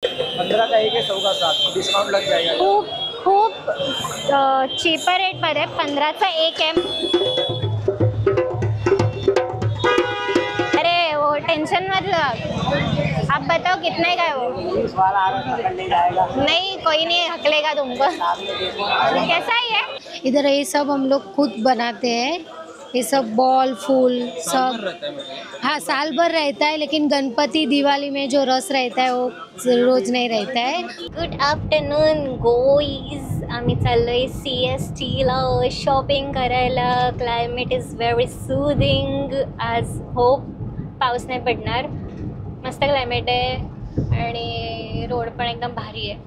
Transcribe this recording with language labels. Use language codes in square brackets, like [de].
[hi] 15 का एक है, 100 का 7, डिस्काउंट लग जाएगा। [mr] खूप चीपर रेटमध्ये 15चा एक आहे। [hi] अरे वो टेंशन मत लो, आप बताओ कितने का है वो? 20 वाला आ रहा है, ले जाएगा। नहीं कोई नहीं हकलेगा तुमको। कैसा है ये? इधर ये सब हम लोग खुद बनाते हैं, ये सब बॉल फूल सब। हाँ साल भर रहता है, लेकिन गणपति दिवाली में जो रस रहता है वो रोज नहीं रहता है। [en] good afternoon guys, [mr] आम्ही चाललोय CST ला शॉपिंग करायला। [en] climate is very soothing, [mr] आज होप पाऊस नाही पडणार। मस्त क्लायमेट आहे आणि रोड पण एकदम भारी आहे।